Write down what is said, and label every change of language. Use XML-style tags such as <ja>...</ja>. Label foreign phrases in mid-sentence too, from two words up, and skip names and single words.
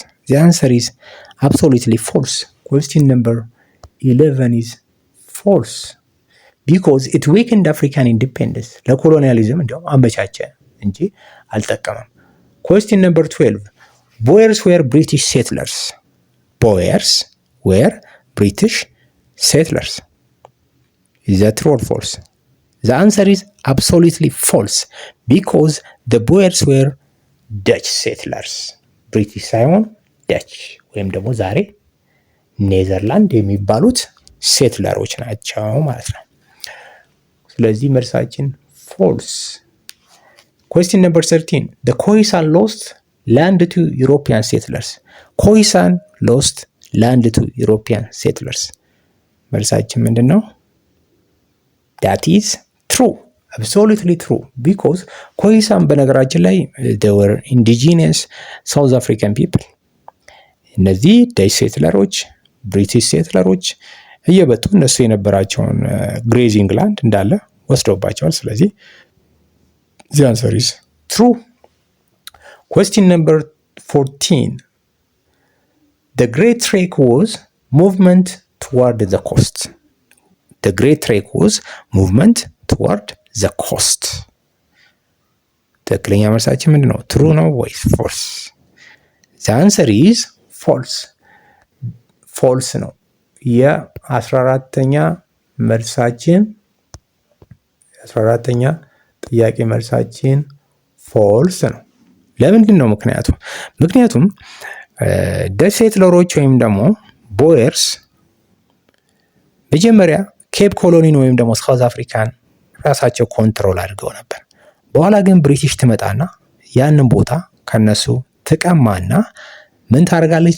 <en>The answer is absolutely false. Question number 11 is false because it weakened African independence።</en> <am>ለኮሎኒያሊዝም እንዲያውም አመቻቸ እንጂ አልጠቀመም።</am> <en>Question number 12 Boers were British settlers. Boers were British settlers. Is that true or false? The answer is absolutely false because the Boers were Dutch settlers.</en> <am>ብሪቲሽ ሳይሆን ደች ወይም ደግሞ ዛሬ ኔዘርላንድ የሚባሉት ሴትለሮች ናቸው ማለት ነው። ስለዚህ መልሳችን ፎልስ።</am> <en>Question number 13. The Khoisan lost land to European settlers. Khoisan lost land to European settlers.</en> <am>መልሳችን ምንድን ነው?</am> <en>That is true. Absolutely true. Because Khoisan</en> <am>በነገራችን ላይ</am> <en>they were indigenous South African people.</en> <am>እነዚህ ደች ሴትለሮች ብሪቲሽ ሴትለሮች እየበጡ እነሱ የነበራቸውን</am> <en>grazing land</en> <am>እንዳለ ወስደውባቸዋል። ስለዚህ</am> <en>the answer is true. Question number 14. The Great Trek was movement toward the coast. The Great Trek was movement toward the coast.</en> <am>ትክክለኛ መልሳችን ምንድን ነው? ትሩ ነው ወይስ ፎልስ?</am> <en>The answer is false.</en> <am>ፎልስ ነው። የ14ተኛ መልሳችን የ14ተኛ ጥያቄ መልሳችን ፎልስ ነው። ለምንድን ነው? ምክንያቱም ደች ሴትለሮች ወይም ደግሞ ቦየርስ መጀመሪያ ኬፕ ኮሎኒን ወይም ደግሞ ሳውዝ አፍሪካን ራሳቸው ኮንትሮል አድርገው ነበር። በኋላ ግን ብሪቲሽ ትመጣና ያንን ቦታ ከነሱ ትቀማና ምን ታደርጋለች?</am>